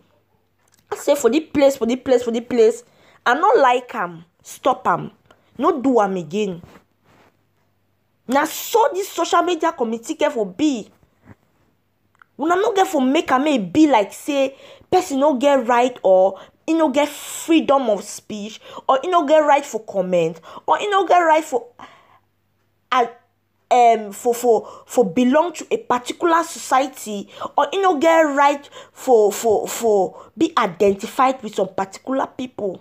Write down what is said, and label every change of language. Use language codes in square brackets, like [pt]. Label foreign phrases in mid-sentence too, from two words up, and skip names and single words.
[pcm] I say for the place, I not like am, stop am, not do am again. Now so this social media community get for be. Una no get for make am be like say person no get right or you no get freedom of speech or you no get right for comment or you no get right for belong to a particular society or you know get right for be identified with some particular people.